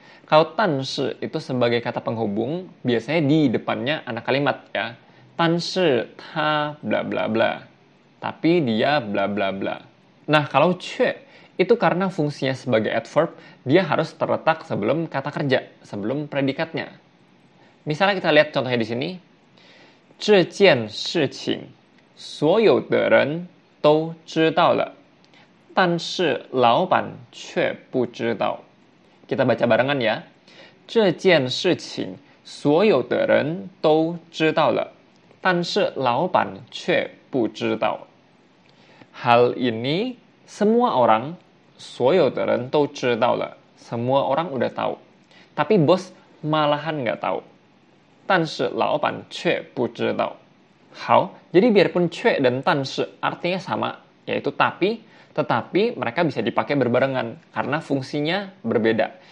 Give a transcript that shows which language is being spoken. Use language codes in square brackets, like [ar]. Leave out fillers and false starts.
[id] Kalau 但是 itu sebagai kata penghubung, biasanya di depannya ada kalimat ya. [zh] 但是他 [id] bla bla bla. Tapi dia bla bla bla. Nah, kalau 却 itu karena fungsinya sebagai adverb, dia harus terletak sebelum kata kerja, sebelum predikatnya. Misalnya kita lihat contohnya di sini. [zh] 这件事情所有的人都知道了，但是老板却不知道。 [id] Kita baca barengan ya. [zh] 这件事情所有的人都知道了，但是老板却不知道。 [id] Hal ini semua orang, [zh] 所有的人都知道了, [id] semua orang udah tahu. Tapi bos malahan nggak tahu. [zh] 但是老板却不知道。 [id] 好, jadi biarpun 却 dan 但是 artinya sama, yaitu tapi, tetapi mereka bisa dipakai berbarengan karena fungsinya berbeda.